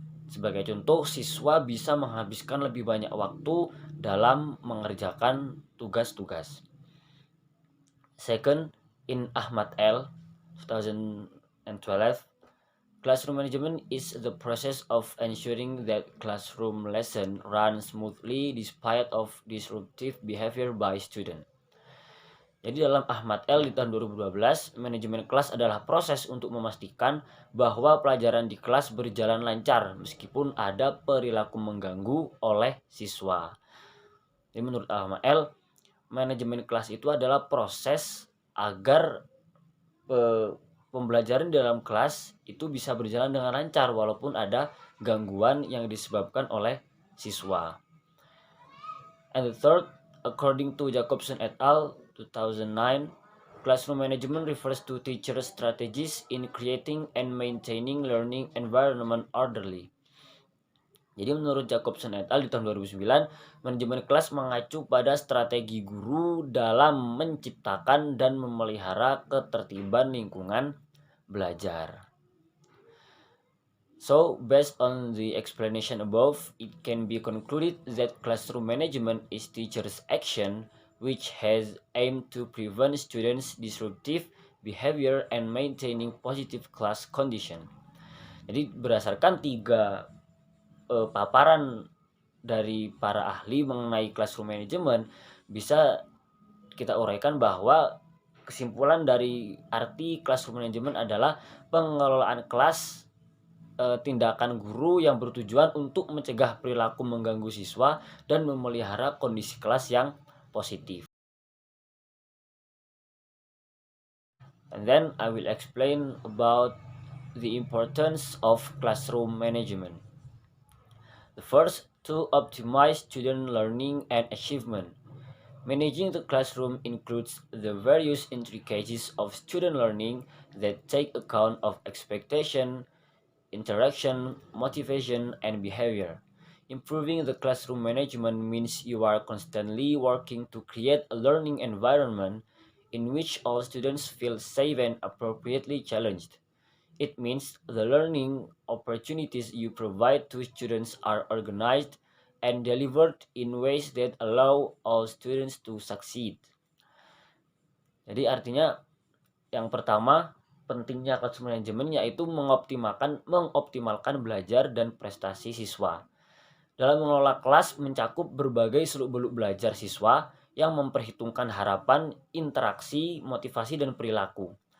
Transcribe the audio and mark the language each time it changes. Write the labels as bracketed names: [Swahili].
[Indonesian] Sebagai contoh, siswa bisa menghabiskan lebih banyak waktu dalam mengerjakan tugas-tugas. [English] Second, in Ahmad L. 2012, classroom management is the process of ensuring that classroom lesson run smoothly despite of disruptive behavior by student. [Indonesian] Jadi dalam Ahmad L di tahun 2012, manajemen kelas adalah proses untuk memastikan bahwa pelajaran di kelas berjalan lancar meskipun ada perilaku mengganggu oleh siswa. Jadi menurut Ahmad L, manajemen kelas itu adalah proses agar pembelajaran dalam kelas itu bisa berjalan dengan lancar walaupun ada gangguan yang disebabkan oleh siswa. [English] And the third, according to Jacobson et al. 2009, classroom management refers to teachers' strategies in creating and maintaining learning environment orderly. [Indonesian] Jadi menurut Jacobson et al. Di tahun 2009, manajemen kelas mengacu pada strategi guru dalam menciptakan dan memelihara ketertiban lingkungan belajar. [English] So, based on the explanation above, it can be concluded that classroom management is teachers' action which has aimed to prevent students' disruptive behavior and maintaining positive class condition. [Indonesian] Jadi berdasarkan tiga paparan dari para ahli mengenai classroom management, bisa kita uraikan bahwa kesimpulan dari arti classroom management adalah pengelolaan kelas, tindakan guru yang bertujuan untuk mencegah perilaku mengganggu siswa dan memelihara kondisi kelas yang positif. [English] And then I will explain about the importance of classroom management. The first, to optimize student learning and achievement. Managing the classroom includes the various intricacies of student learning that take account of expectation, interaction, motivation, and behavior. Improving the classroom management means you are constantly working to create a learning environment in which all students feel safe and appropriately challenged. It means the learning opportunities you provide to students are organized and delivered in ways that allow all students to succeed. [Indonesian] Jadi artinya yang pertama, pentingnya classroom management yaitu mengoptimalkan belajar dan prestasi siswa. Dalam mengelola kelas mencakup berbagai seluk-beluk belajar siswa yang memperhitungkan harapan, interaksi, motivasi, dan perilaku.